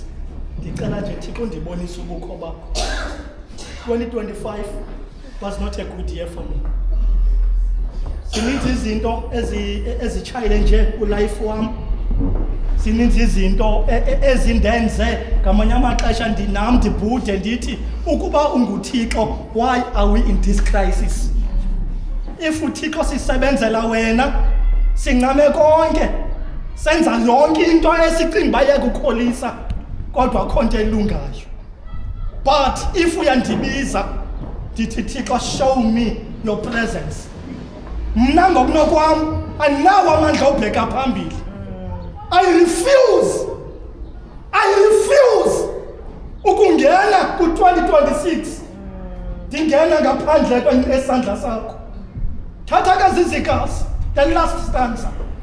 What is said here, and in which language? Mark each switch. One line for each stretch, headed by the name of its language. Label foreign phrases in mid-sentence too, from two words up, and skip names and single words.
Xhosa: Ndicela nje Thixo ndibonise ubukho bakho.
English: 2025 was not a good year for me.
Xhosa: Zininzi izinto ezitshayile nje kulife wami. Zininzi izinto ezindenze ngamanye amaxesha ndinam ndibhude ndithi ukuba unguThixo,
English: why are we in this crisis?
Xhosa: If uThixo sisebenzela wena singame konke senza yonke into esicinga baye kukholisa kodwa akho nto elungayo.
English: But if
Xhosa: uyandibiza ndithi Thixo
English: show me your presence,
Xhosa: mna ngokunokwam andinawo amandla obheka phambili.
English: I refuse
Xhosa: ukungena ku-2026 ndingena ngaphandle kwesandla sakho. Thatha ke zizikazi,
English: the last stanza.